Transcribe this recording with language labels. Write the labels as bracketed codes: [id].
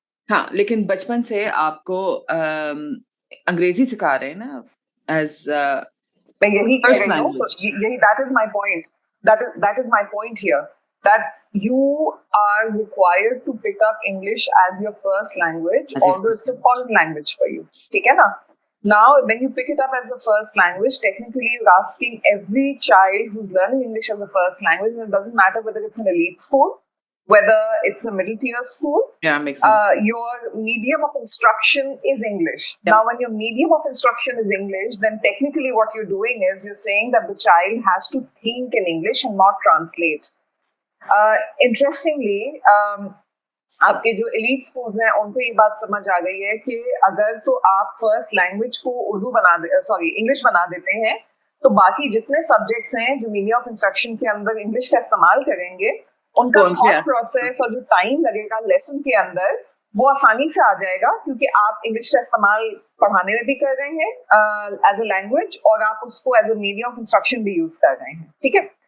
[ur] ہاں، لیکن بچپن سے آپ کو انگریزی سکھا رہے ہیں نا ایز میں یہی کہہ رہی ہوں، یہی [en] That is my point, that is my point here, that you are required to pick up English as your first language, although it's a foreign language for you. [ur] ٹھیک ہے نا. [en] Now, when you pick it up as a first language, technically you're asking every child who's learning English as a first language, and it doesn't matter whether it's an elite school, whether it's a middle tier school, makes sense. Your medium of instruction is English. Yeah. Now, when your medium of instruction is English, then technically what you're doing is you're saying that the child has to think in English and not translate. [ur] Interestingly, آپ کے جو elite schools ہیں ان کو یہ بات سمجھ آ گئی ہے کہ اگر تو آپ فرسٹ لینگویج کو انگلش بنا دیتے ہیں تو باقی جتنے سبجیکٹس ہیں جو میڈیم آف انسٹرکشن کے اندر انگلش کا استعمال کریں گے ان کا تھاٹ پروسیس اور جو ٹائم لگے گا لیسن کے اندر وہ آسانی سے آ جائے گا، کیونکہ آپ انگلش کا استعمال پڑھانے میں بھی کر رہے ہیں [en] as a language, [ur] اور آپ اس کو as a medium of instruction بھی یوز کر رہے ہیں. ٹھیک ہے.